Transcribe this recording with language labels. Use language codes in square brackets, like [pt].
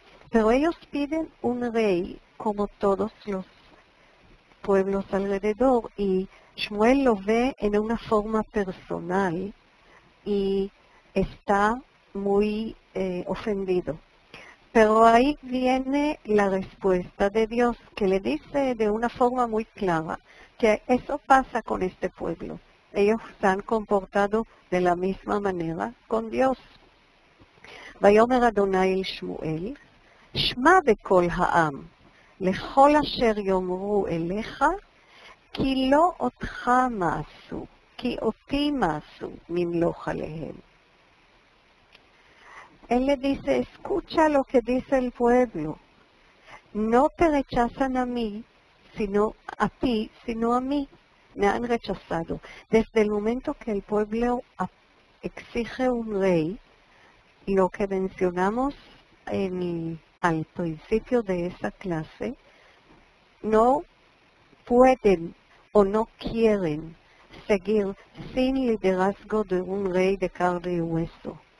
[es] Pero ellos piden un rey como todos los pueblos alrededor y Shmuel lo ve en una forma personal y está muy ofendido. Pero ahí viene la respuesta de Dios que le dice de una forma muy clara que eso pasa con este pueblo. Ellos se han comportado de la misma manera con Dios. [he] ויאמר אדוני אל שמואל, שמע בקול העם, לכל אשר יאמרו אליך, כי לא אותך מעשו, כי אותי מעשו, ממלוך עליהם. [es] Él le dice, escucha lo que dice el pueblo. No te rechazan a mí, sino a ti, sino a mí. me han rechazado. Desde el momento que el pueblo exige un rey, lo que mencionamos al principio de esa clase, no pueden o no quieren seguir sin liderazgo de un rey de carne y hueso.